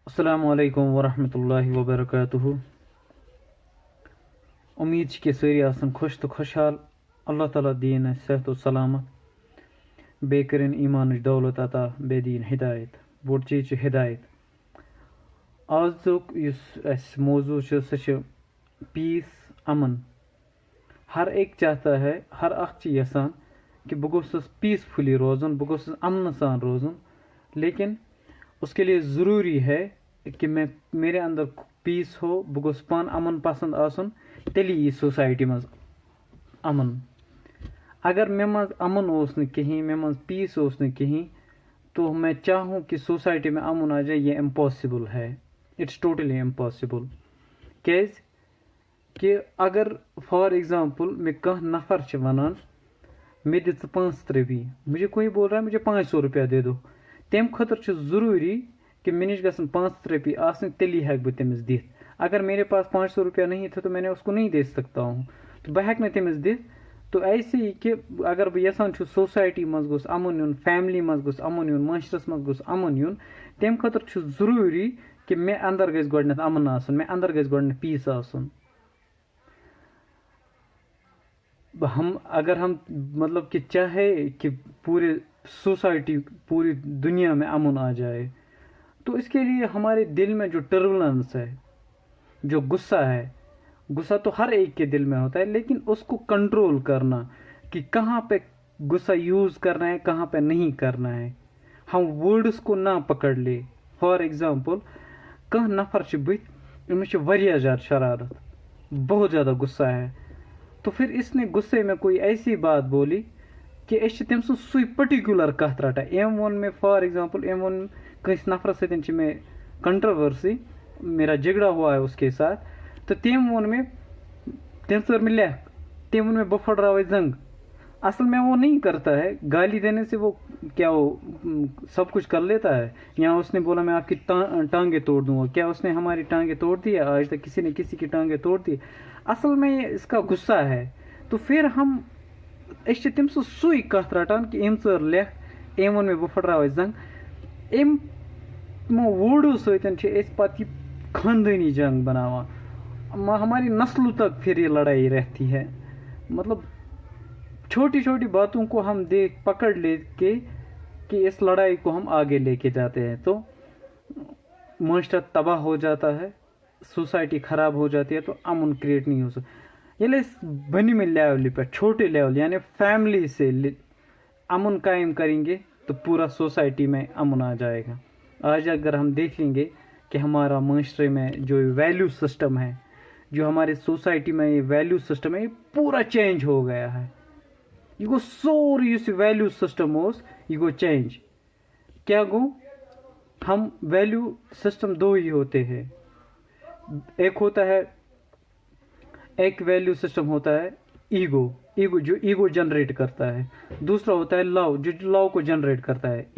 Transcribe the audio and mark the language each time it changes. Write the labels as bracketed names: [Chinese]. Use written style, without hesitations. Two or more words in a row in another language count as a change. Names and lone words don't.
[Arabic] السلام علیکم ورحمۃ اللہ وبرکاتہ. [Kashmiri] امید چھ کہ سٲری آسن خوش تو خوشحال. اللہ تعالیٰ دین اَسہِ صحت و سلامت, بیٚیہِ کٔرِنۍ ایٖمانٕچ دولت عطا, بیٚیہِ دِیِن ہدایت. بوٚڑ چیٖز چھُ ہدایت. آزُک یُس اَسہِ موضوع چھُ سُہ چھُ پیٖس, امن. [Urdu] ہر ایک چاہتا ہے, [Kashmiri] ہر اکھ چھُ یژھان کہ بہٕ گوٚژھُس پیٖسفُلی روزُن, بہٕ گوٚژھُس امنہٕ سان روزُن. [Urdu] لیکن اس کے لیے ضروری ہے کہ میرے اندر پیس ہو, [Kashmiri] بہٕ گوٚژھُس پانہٕ امن پسند آسُن, تیٚلی یی سوسایٹی منٛز امن. اگر مےٚ منٛز امن اوس نہٕ کِہیٖنۍ, مےٚ منٛز پیس اوس نہٕ کِہیٖنۍ, [Urdu] تو میں چاہوں کہ سوسائٹی میں امن آ جائے, یہ امپاسبل ہے. [English] it's totally impossible. [Kashmiri] کیٛازِ کہ اگر [English] for example [Kashmiri] مےٚ کانٛہہ نفر چھِ وَنان مےٚ دِ ژٕ 500 رۄپیہِ, [Urdu] مجھے کوئی بول رہا ہے مجھے 500 روپیہ دے دو, [Kashmiri] تمہِ خٲطرٕ چھُ ضروٗری کہ مےٚ نِش گژھن 500 رۄپیہِ آسٕنۍ, تیٚلی ہٮ۪کہٕ بہٕ تٔمِس دِتھ. [Urdu] اگر میرے پاس 500 روپیہ نہیں تھا تو میں نے اس کو نہیں دے سکتا ہوں, [Kashmiri] تو بہٕ ہٮ۪کہٕ نہٕ تٔمِس دِتھ. [Urdu] تو ایسے ہی کہ اگر [Kashmiri] بہٕ یژھان چھُس سوسایٹی منٛز گوٚژھ امُن یُن, فیملی منٛز گوٚژھ امُن یُن, معاشرس منٛز گوٚژھ امُن یُن, تمہِ خٲطرٕ چھُ ضروٗری کہ مےٚ اندر گژھِ گۄڈنٮ۪تھ امن آسُن, مےٚ اندر گژھِ گۄڈنٮ۪تھ پیٖس آسُن. [Urdu] اگر ہم مطلب کہ چاہے کہ پورے سوسائٹی, پوری دنیا میں امن آ جائے, تو اس کے لیے ہمارے دل میں جو ٹربولنس ہے, جو غصہ ہے, غصہ تو ہر ایک کے دل میں ہوتا ہے, لیکن اس کو کنٹرول کرنا کہ کہاں پہ غصہ یوز کرنا ہے, کہاں پہ نہیں کرنا ہے, ہم ورڈس کو نہ پکڑ لے. [English] for example [Kashmiri] کانٛہہ نفر چھُ بٕتھِ, أمِس چھِ واریاہ زیادٕ شرارت, [Urdu] بہت زیادہ غصہ ہے, تو پھر اس نے غصے میں کوئی ایسی بات بولی کہ [Kashmiri] أسۍ چھِ تٔمۍ سٕنٛز سُے پٔٹِکیوٗلر کتھ رٹان. أمۍ ووٚن مےٚ [English] for example, [Kashmiri] أمۍ ووٚن کٲنٛسہِ نفرس سۭتۍ چھِ مےٚ کنٹروورسی, [Urdu] میرا جھگڑا ہوا ہے اس کے ساتھ, [Kashmiri] تو تٔمۍ ووٚن مےٚ, تٔمۍ ژٔر مےٚ لیٚکھ, تٔمۍ ووٚن مےٚ بہٕ پھٕٹراوے زنٛگ. [Urdu] اصل میں وہ نہیں کرتا ہے, گالی دینے سے وہ کیا وہ سب کچھ کر لیتا ہے. یا اس نے بولا میں آپ کی ٹانگیں توڑ دوں گا, کیا اس نے ہماری ٹانگیں توڑ دی ہے؟ آج تک کسی نے کسی کی ٹانگیں توڑ دی. اصل میں اس کا غصہ ہے. تو پھر ہم [Kashmiri] أسۍ چھِ تٔمۍ سٕنٛز سُے کتھ رٹان کہ أمۍ ژٔر لیٚکھ, أمۍ ووٚن مےٚ بہٕ پھٕٹراوے زنٛگ. یِمو وٲڈو سۭتۍ چھِ أسۍ پتہٕ یہِ خاندٲنی جنگ بناوان. [Urdu] ہماری نسلوں تک پھر یہ لڑائی رہتی ہے. مطلب چھوٹی چھوٹی باتوں کو ہم پکڑ لے کے کہ اس لڑائی کو ہم آگے لے کے جاتے ہیں, تو معاشرہ تباہ ہو جاتا ہے, سوسائٹی خراب ہو جاتی ہے, تو امن کریٹ نہیں ہو سکتا. [Kashmiri] ییٚلہِ أسۍ بٔنمہِ لیولہِ پٮ۪ٹھ, [Urdu] چھوٹے لیول یعنی فیملی سے امن قائم کریں گے تو پورا سوسائٹی میں امن آ جائے گا. آج اگر ہم دیکھ لیں گے کہ ہمارا معاشرے میں جو [English] value system [Urdu] ہے, جو ہمارے سوسائٹی میں یہ [English] value system [Urdu] ہے, یہ پورا چینج ہو گیا ہے. [Kashmiri] یہ گو سورُے یُس یہِ [English] value system [Kashmiri] اوس, یہ گو چینج. کیا گو, [Urdu] ہم [English] value system [Urdu] دو ہی ہوتے ہیں. ایک ہوتا ہے, ایک [English] value system [Urdu] ہوتا ہے ایگو جو [English] ego generate [Urdu] کرتا ہے. دوسرا ہوتا ہے لو, جو لو کو جنریٹ کرتا ہے.